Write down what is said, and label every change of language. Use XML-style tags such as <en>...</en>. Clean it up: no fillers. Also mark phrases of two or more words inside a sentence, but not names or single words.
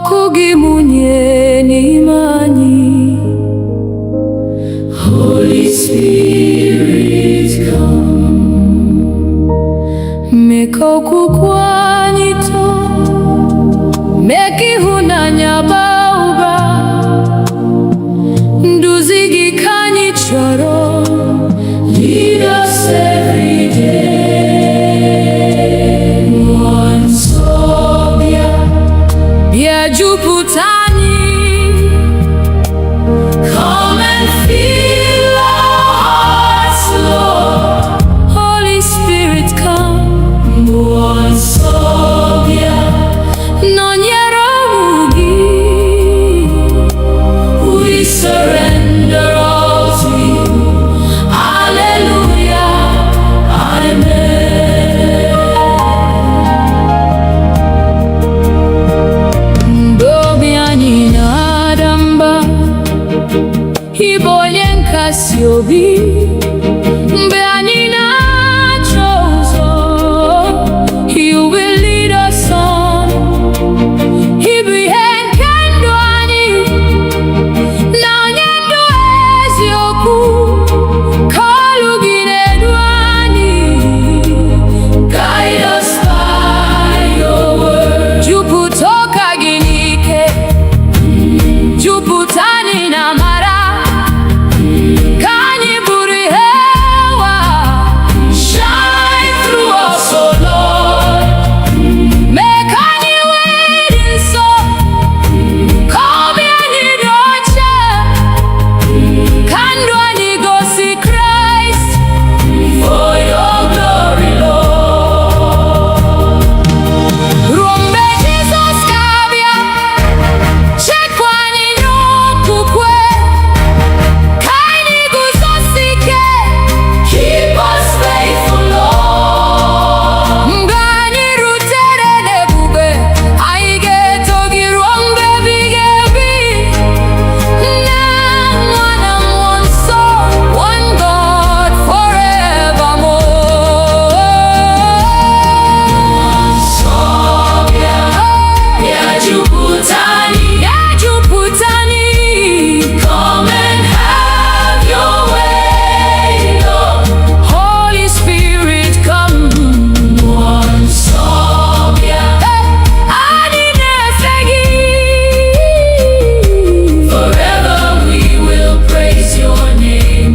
<ig>gị mụnye n'ime anyị.</ig> <en>Holy Spirit come,</en> <ig>mee ka okwukwe anyị too, mee ka ịhụnanya baa ụba. Nduzi gị ka anyị chọrọ.</ig> <en>Lead us every day.</en> <ig>Mmụọ nsọ bịa, bịa jupụta anyị.</ig> <en>Come and fill our hearts, Lord. Holy Spirit come.</en> <ig>Mmụọ nsọ bịa, nọnyere ụmụ gị.</ig> <en>We surrender all to you. Hallelujah, amen.</en> <ig>Mgbe obi anyị na-ada mba, ị bụ onye nkasi obi. Mgbe anyị na-achọ ụzọ,</ig> <en>you will lead us on.</en> <ig>Ị bụ ihe nke ndụ anyị, na onye ndụ eziokwu. Ka olu gị na-edu anyị.</ig> <en>Guide us by your word.</en> <ig>Jupụta ụka gị n'ike, jupụta anyị na amara. Ka anyị bụrụ ihe ụwa.</ig> <en>Shine through us, oh Lord.</en> <ig>Mee ka anyị wee dị nsọ, ka obi anyị dị ọcha. Ka ndụ anyị gosi Kraịst.</ig> <en>For your glory, Lord.</en> <ig>Ruo mgbe Jizọs ga-abịa, chekwa anyị n'okwukwe. Ka anyị guzosi ike.</ig> <en>Keep us faithful, Lord.</en> <ig>Mgbe anyị rutere n'ebube, anyị ga-eto gị ruo mgbe ebighị ebi. Nna, Nwa na Mmụọ Nsọ,</ig> <en>one God forevermore.</en> <ig>Nsọ bịa, bịa jupụta anyị, bịa jupụta anyị.</ig> <en>Come and have your way, Lord. Holy Spirit come.</en> <ig>Mmụọ Nsọ bịa, anyị na-efe gị.</ig> <en>Forever we will praise your name.</en>